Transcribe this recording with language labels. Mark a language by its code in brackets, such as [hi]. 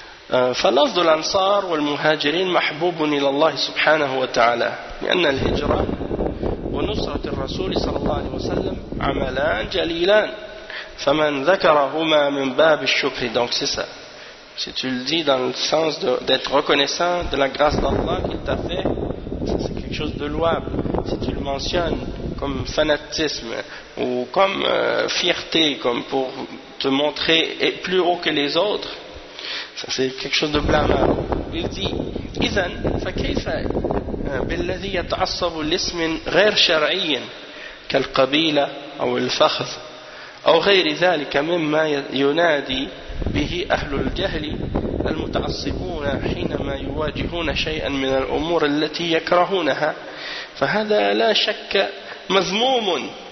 [ar] فلفظ الأنصار والمهاجرين محبوب إلى الله سبحانه وتعالى لأن الهجرة ونصرة الرسول صلى الله عليه وسلم عملان جليلان فمن ذكرهما من باب الشكر. [fr] Donc c'est ça. Si tu le dis dans le sens d'être reconnaissant de la grâce d'Allah qu'il t'a fait, c'est quelque chose de louable. Si tu le mentionnes comme fanatisme ou comme fierté, comme pour te montrer plus haut que les autres, ça, c'est quelque chose de blâmable. Il dit [ar] إذن فكيف بالذي يتعصب لاسم غير شرعي كالقبيلة أو الفخذ أو غير ذلك مما ينادي به أهل الجهل المتعصبون حينما يواجهون شيئا من الأمور التي يكرهونها فهذا لا شك مذموم